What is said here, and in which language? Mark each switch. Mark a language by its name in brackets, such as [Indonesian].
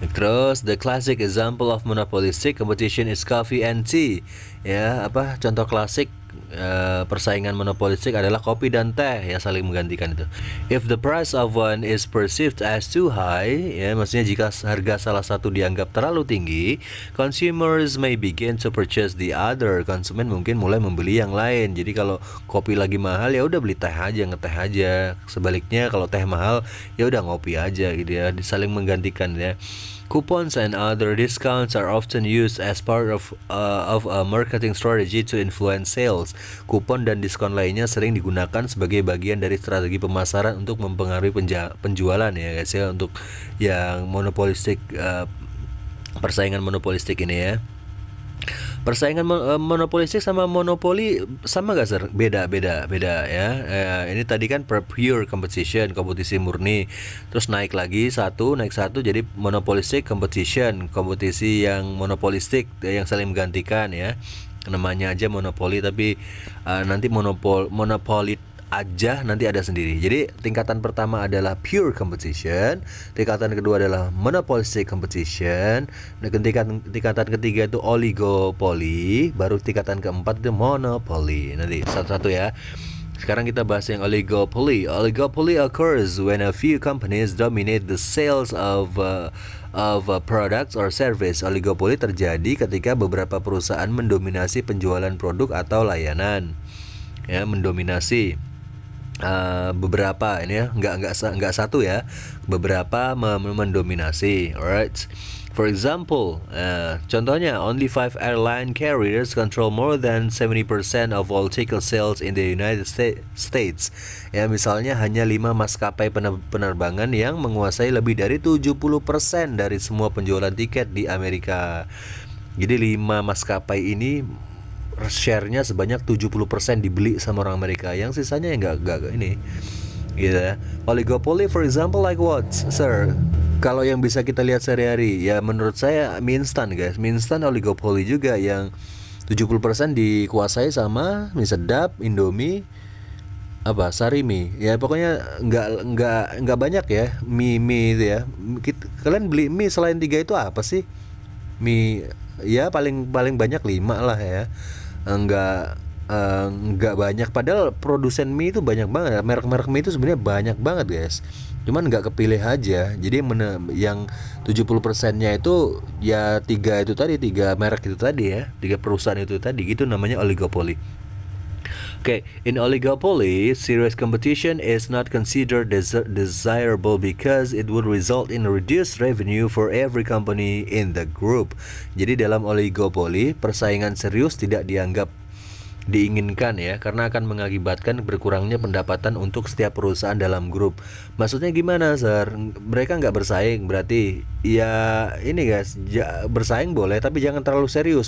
[English] Terus the classic example of monopolistic competition is coffee and tea. [Indonesian] Ya, apa contoh klasik persaingan monopolistik adalah kopi dan teh yang saling menggantikan itu. If the price of one is perceived as too high, ya maksudnya jika harga salah satu dianggap terlalu tinggi, consumers may begin to purchase the other. Konsumen mungkin mulai membeli yang lain. Jadi kalau kopi lagi mahal ya udah beli teh aja, ngeteh aja. Sebaliknya kalau teh mahal ya udah ngopi aja gitu ya, saling menggantikan ya. [English] Coupons and other discounts are often used as part of a marketing strategy to influence sales. [Indonesian] Kupon dan diskon lainnya sering digunakan sebagai bagian dari strategi pemasaran untuk mempengaruhi penjualan ya guys ya, untuk yang monopolistik, persaingan monopolistik ini ya. Persaingan monopolistik sama monopoli sama gak sir? Beda ya. Ini tadi kan pure competition, kompetisi murni. Terus naik satu jadi monopolistic competition, kompetisi yang monopolistik yang saling menggantikan ya. Namanya aja monopoli, tapi nanti monopoli aja nanti ada sendiri. Jadi tingkatan pertama adalah pure competition, tingkatan kedua adalah monopolistic competition, dan tingkatan ketiga itu oligopoly, baru tingkatan keempat itu monopoly. Nanti satu-satu ya. Sekarang kita bahas yang oligopoly. [English] Oligopoly occurs when a few companies dominate the sales of products or service. [Indonesian] Oligopoli terjadi ketika beberapa perusahaan mendominasi penjualan produk atau layanan. Ya, mendominasi. Beberapa ini ya, nggak satu ya, beberapa mendominasi. [English] Alright. For example, contohnya only 5 airline carriers control more than 70% of all ticket sales in the United States. [Indonesian] Ya, misalnya hanya 5 maskapai penerbangan yang menguasai lebih dari 70% dari semua penjualan tiket di Amerika. Jadi 5 maskapai ini share-nya sebanyak 70% dibeli sama orang Amerika, yang sisanya ya nggak ini gitu ya. [English] Oligopoly for example like what, sir? [Indonesian] Kalau yang bisa kita lihat sehari-hari ya, menurut saya mie instan guys. Mie instan oligopoly juga, yang 70% dikuasai sama mie sedap, Indomie, apa Sarimi ya, pokoknya nggak banyak ya mie itu ya. Kalian beli mie selain 3 itu apa sih? Mie ya paling banyak 5 lah ya. Enggak banyak, padahal produsen mie itu banyak banget, merek-merek mie itu sebenarnya banyak banget guys, cuman nggak kepilih aja. Jadi yang 70%-nya itu ya 3 merek itu tadi ya, 3 perusahaan itu tadi, gitu namanya oligopoly. [English] Okay, in oligopoly, serious competition is not considered desirable because it would result in reduced revenue for every company in the group. [Indonesian] Jadi dalam oligopoli, persaingan serius tidak dianggap diinginkan ya, karena akan mengakibatkan berkurangnya pendapatan untuk setiap perusahaan dalam grup. Maksudnya gimana, Sir? Mereka nggak bersaing, berarti ya ini guys, bersaing boleh tapi jangan terlalu serius.